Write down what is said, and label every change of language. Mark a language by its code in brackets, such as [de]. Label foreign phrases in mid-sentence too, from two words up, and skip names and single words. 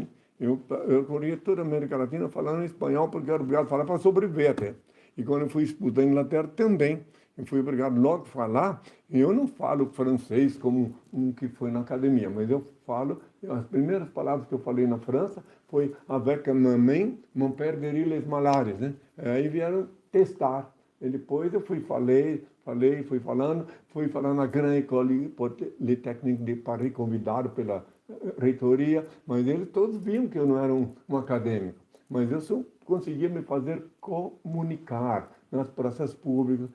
[pt] Eu corria toda a América Latina falando espanhol, porque eu era obrigado a falar para sobreviver até. E quando eu fui expulso da Inglaterra também, eu fui obrigado logo a falar. E eu não falo francês como um que foi na academia, mas eu falo, as primeiras palavras que eu falei na França foi [fr] avec ma main, mon père guérit les malades, [pt] né? Aí vieram testar. E depois eu fui falando na Grande École Polytechnique de Paris, convidado pela reitoria, mas eles todos viam que eu não era um acadêmico. Mas eu só conseguia me fazer comunicar nas praças públicas.